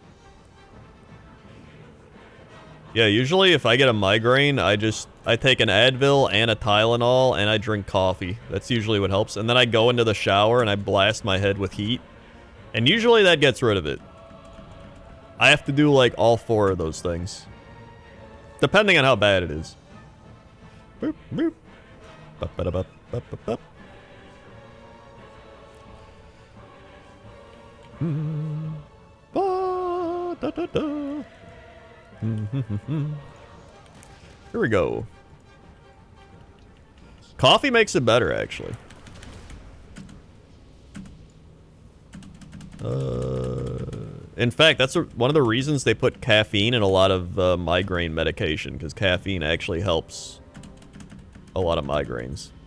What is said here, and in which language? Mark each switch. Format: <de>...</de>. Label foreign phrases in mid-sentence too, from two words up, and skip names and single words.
<en>Yeah, usually if I get a migraine, I take an Advil and a Tylenol and I drink coffee. That's usually what helps. And then I go into the shower and I blast my head with heat. And usually that gets rid of it. I have to do like all 4 of those things. Depending on how bad it is. Boop, boop. Bup, ba, da, bup, bup, bup, bup. Ba, da, da, da. Here we go. Coffee makes it better, actually. In fact, that's one of the reasons they put caffeine in a lot of migraine medication, because caffeine actually helps a lot of migraines.</en>